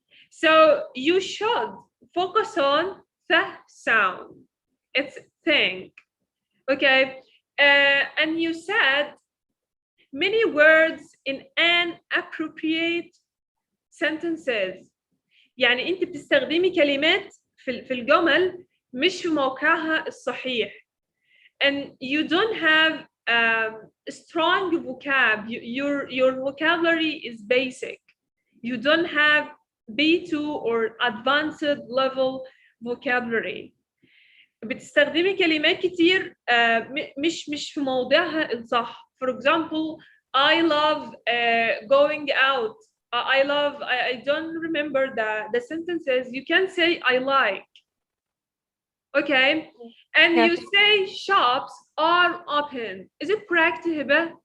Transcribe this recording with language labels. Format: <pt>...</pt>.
<en>So you should focus on the sound. It's think. Okay. And you said many words in inappropriate sentences.</en> <ar>يعني انت بتستخدمي كلمات في الجمل مش في موقعها الصحيح.</ar> <en>And you don't have strong vocab. Your vocabulary is basic. You don't have B2 or advanced level vocabulary.</en> <ar>بتستخدمي كلمات كتير مش في موضعها الصح.</ar> <en>For example, I love going out. I don't remember the sentences. You can say I like. Okay, and Yes. you say shops are open. Is it correct, Hiba?</en>